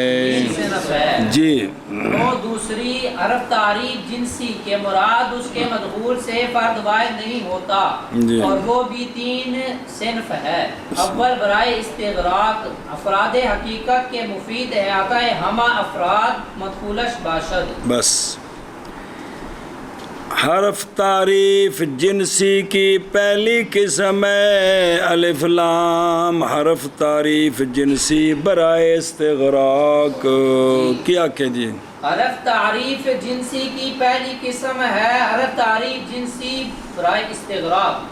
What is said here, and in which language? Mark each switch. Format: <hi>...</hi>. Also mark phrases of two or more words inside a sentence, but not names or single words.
<ur>جی دوسری حرف تعریف جنسی کے مراد اس کے مدخول سے فرد واحد نہیں ہوتا، اور وہ بھی تین صنف ہے.</ur> <fa>اول برائے استغراق افراد حقیقت کے مفید احاطہ ہمہ افراد مدخولش باشد.</fa> <ur>بس حرف تعریف جنسی کی پہلی قسم ہے الف لام حرف تعریف جنسی برائے استغراق. کیا کہ جی حرف تعریف جنسی کی پہلی قسم ہے حرف تعریف جنسی برائے استغراق.</ur>